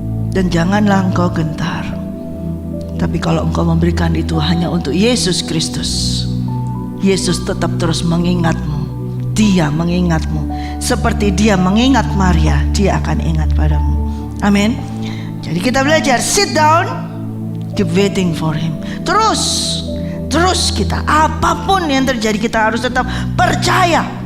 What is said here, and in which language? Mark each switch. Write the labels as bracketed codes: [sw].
[id] Dan janganlah engkau gentar. Tapi kalau engkau memberikan itu hanya untuk Yesus Kristus, Yesus tetap terus mengingatmu. Dia mengingatmu. Seperti dia mengingat Maria, dia akan ingat padamu. Amin. Jadi kita belajar, [en] sit down, keep waiting for him. [id] Terus kita, apapun yang terjadi, kita harus tetap percaya.